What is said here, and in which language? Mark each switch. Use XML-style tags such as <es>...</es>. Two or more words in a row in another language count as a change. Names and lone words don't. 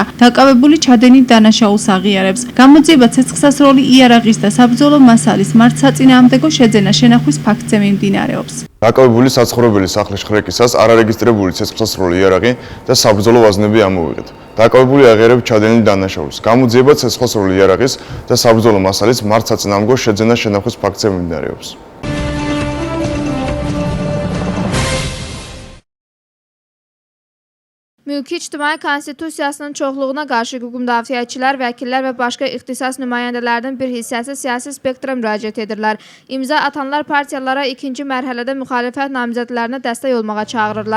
<ka>დაკავებული ჩადენით დანაშაულს აღიარებს. გამოძიება ცეცხლსასროლი იარაღის და საბრძოლო მასალის მართლსაწინააღმდეგო შეძენა შენახვის ფაქტზე მიმდინარეობს. დაკავებული საცხოვრებელი სახლის ჩხრეკისას არარეგისტრირებული ცეცხლსასროლი იარაღი და საბრძოლო ვაზნები ამოვიღეთ. დაკავებული აღიარებს ჩადენით დანაშაულს. გამოძიება ცეცხლსასროლი იარაღის და საბრძოლო მასალის მართლსაწინააღმდეგო შეძენა შენახვის ფაქტზე მიმდინარეობს.</ka> <az>Mülki ictimai konstitusiyasının çoxluğuna qarşı hüquq müdafiəçilər, vəkillər və başqa ixtisas nümayəndələrinin bir hissəsi siyasi spektrə müraciət edirlər. İmza atanlar partiyalara ikinci mərhələdə müxalifət namizədlərinə dəstək olmağa çağırırlar.</az>